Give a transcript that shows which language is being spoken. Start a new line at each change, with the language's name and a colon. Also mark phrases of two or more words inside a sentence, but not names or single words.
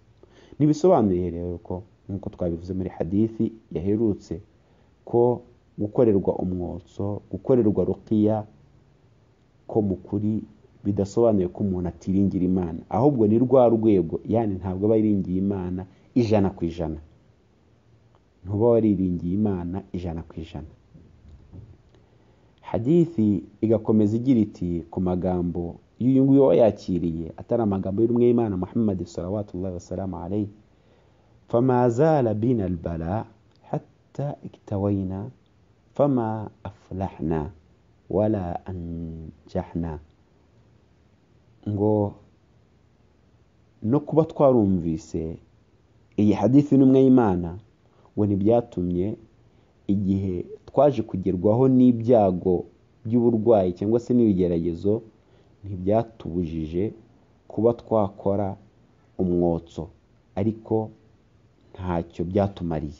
Kinyarwanda: Nibisobanuye rero ko nkuko twabivuze muri hadithi yaherutse ko gukorerwa umwotso, gukorerwa ruqya ko mukuri bidasobanuye ko umuntu atiringira Imana, ahubwo ni rwa rwego, yani ntabwo aba yiringiye Imana 100%. Ntuba wariringiye Imana 100%. Hadithi igakomeza igira iti ku magambo y'uyu nguyu wayakiriye atari amagambo y'umwe y'Imana Muhammad
Arabic: صلى الله وسلم عليه, فما زال بنا البلاء حتى اكتوينا فما أفلحنا ولا أنجحنا.
Kinyarwanda: Ngo no kuba twarumvise iyi hadithi n'umwe y'Imana ngo ntibyatumye igihe twaje kugerwaho n'ibyago by'uburwayi cyangwa se n'ibigeragezo, ntibyatubujije kuba twakora umwotso, ariko ntacyo byatumariye.